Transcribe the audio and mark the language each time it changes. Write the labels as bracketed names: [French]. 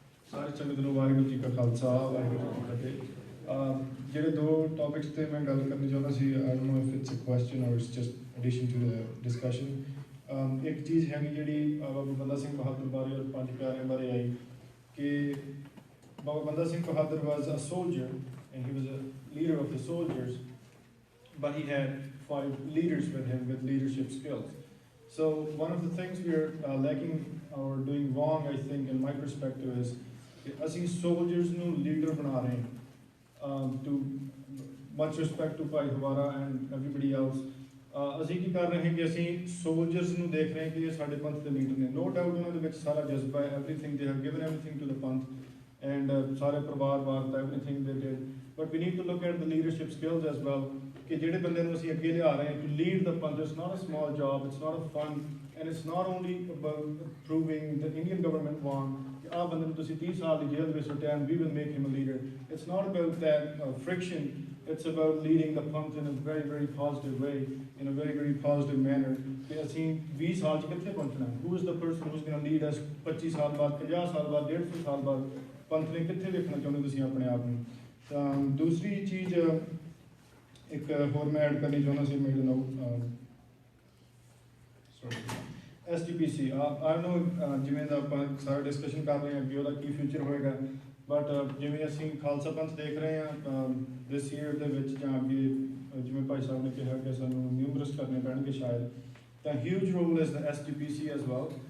[Punjabi] सारे संगत ਨੂੰ ਵਾਹਿਗੁਰੂ ਜੀ ਕਾ ਖਾਲਸਾ ਵਾਹਿਗੁਰੂ ਜੀ ਕੀ ਫਤਿਹ ਜਿਹੜੇ ਦੋ ਟੌਪਿਕਸ ਤੇ ਮੈਂ ਗੱਲ ਕਰਨੀ ਚਾਹੁੰਦਾ ਸੀ [English] I don't know if it's a question or it's just addition to the discussion [Punjabi] ਇੱਕ ਚੀਜ਼ ਹੈਗੀ ਜਿਹੜੀ ਬਾਬਾ ਬੰਦਾ ਸਿੰਘ ਬਹਾਦਰ ਬਾਰੇ ਔਰ ਪੰਜ ਪਿਆਰਿਆਂ ਬਾਰੇ ਆਈ ਕਿ [English] Baba Banda Singh Bahadur was a soldier and he was a leader of the soldiers, but he had 5 leaders with him with leadership skills. So one of the things we are lacking or doing wrong, I think, in my perspective, is as soldiers [Punjabi] nu leader bana rahe [English] to much respect to Bhai Hawara and everybody else. [Punjabi] ਅਸੀਂ ਕੀ ਕਰ ਰਹੇ ਹਾਂ ਕਿ ਅਸੀਂ soldiers ਨੂੰ ਦੇਖ ਰਹੇ ਹਾਂ ਕਿ ਇਹ ਸਾਡੇ ਪੰਥ ਦੇ ਲੀਡਰ ਨੇ. [English] No doubt [Punjabi] ਉਹਨਾਂ ਦੇ ਵਿੱਚ ਸਾਰਾ ਜਜ਼ਬਾ ਹੈ, [English] everything they have given everything to the panth. And [Punjabi] ਸਾਰੇ ਪਰਿਵਾਰ ਵਾਸਤੇ [English] everything they did, but we need to look at the leadership skills as well. [Punjabi] ਕਿ ਜਿਹੜੇ ਬੰਦੇ ਨੂੰ ਅਸੀਂ ਅੱਗੇ ਲਿਆ ਰਹੇ ਹਾਂ [English] to lead the Panth. It's not a small job, it's not a fun, and it's not only about proving the Indian government wrong [Punjabi] ਕਿ ਆਹ ਬੰਦੇ ਨੂੰ ਤੁਸੀਂ 30 ਸਾਲ ਦੀ ਜੇਲ੍ਹ ਵਿੱਚ ਸੁੱਟਿਆ [English] and we will make him a leader. It's not about that friction. It's about leading the Panth in a very, very positive way, in a very, very positive manner. [Punjabi] ਕਿ ਅਸੀਂ 20 ਸਾਲ 'ਚ ਕਿੱਥੇ ਪਹੁੰਚਣਾ? [English] Who is the person who's going to lead us [Punjabi] 25 ਸਾਲ ਬਾਅਦ, 50 ਸਾਲ ਬਾਅਦ, 150 ਸਾਲ ਬਾਅਦ? ਪੰਥ ਨੇ ਕਿੱਥੇ ਵੇਖਣਾ ਚਾਹੁੰਦੇ ਤੁਸੀਂ ਆਪਣੇ ਆਪ ਨੂੰ? ਤਾਂ ਦੂਸਰੀ ਚੀਜ਼ ਇੱਕ ਹੋਰ ਮੈਂ ਐਡ ਕਰਨੀ ਚਾਹੁੰਦਾ ਸੀ ਮੇਰੇ ਨਾਲ SGPC. [English] I know [Punjabi] ਜਿਵੇਂ ਦਾ ਆਪਾਂ ਸਾਰਾ ਡਿਸਕਸ਼ਨ ਕਰ ਰਹੇ ਹਾਂ ਕਿ ਉਹਦਾ ਕੀ ਫਿਊਚਰ ਹੋਏਗਾ, ਬਟ ਜਿਵੇਂ ਅਸੀਂ ਖਾਲਸਾ ਪੰਥ ਦੇਖ ਰਹੇ ਹਾਂ [English] this year [Punjabi] ਦੇ ਵਿੱਚ ਜਾਂ ਅੱਗੇ ਜਿਵੇਂ ਭਾਈ ਸਾਹਿਬ ਨੇ ਕਿਹਾ ਕਿ ਸਾਨੂੰ ਨਿਊਮਰਸ ਕਰਨੇ ਪੈਣਗੇ ਸ਼ਾਇਦ, ਤਾਂ [English] Huge role is the SGPC as well.